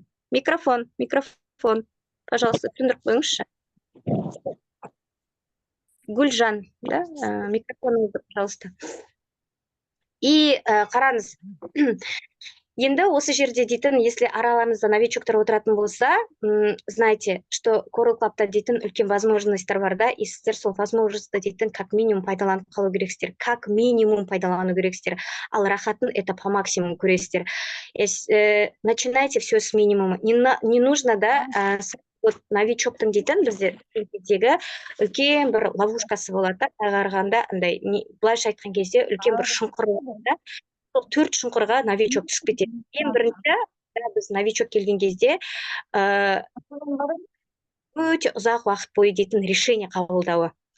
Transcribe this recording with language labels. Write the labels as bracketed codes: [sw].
[ru] Микрофон, пожалуйста, [kk] түсіндіріп қойыңызшы. Гүлжан, да, микрофоныңызды, [ru] пожалуйста. [kk] И қараңыз, енді осы жерде дейтін, [ru] если [kk] араларыңызда новичоктар отыратын болса, [ru] знаете, что [kk] Coral Club'та дейтін үлкен возможностьтар бар, да, и сіздер сол возможностьті дейтін [ru] как минимум [kk] пайдаланып қалу керексіздер, ал рахатын [ru] это по максимуму [kk] көресіздер. [ru] Начинайте все с минимума. Не нужно, да, вот [kk] новичоктың дейтін біздегі үлкен бір ловушкасы болады, тағарғанда, былайша айтқан кезде үлкен бір шұңқыр болады, сол 4 шұңқырға новичок түсіп кетеді. Ең бірінші, біз новичок келген кезде өте ұзақ уақыт бойы дейтін решение қабылдауы.